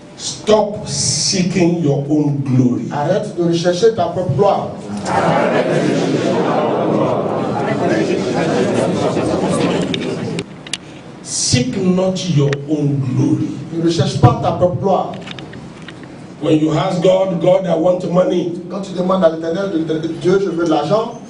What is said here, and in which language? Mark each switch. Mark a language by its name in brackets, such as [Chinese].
[English] stop seeking your own glory. [French] Arrête de rechercher ta propre gloire. [English] Seek not your own glory. [French] Ne recherche pas ta propre gloire. [English] When you ask God, God, I want money. [French] Quand tu demandes à l'Éternel, Dieu, je veux de l'argent,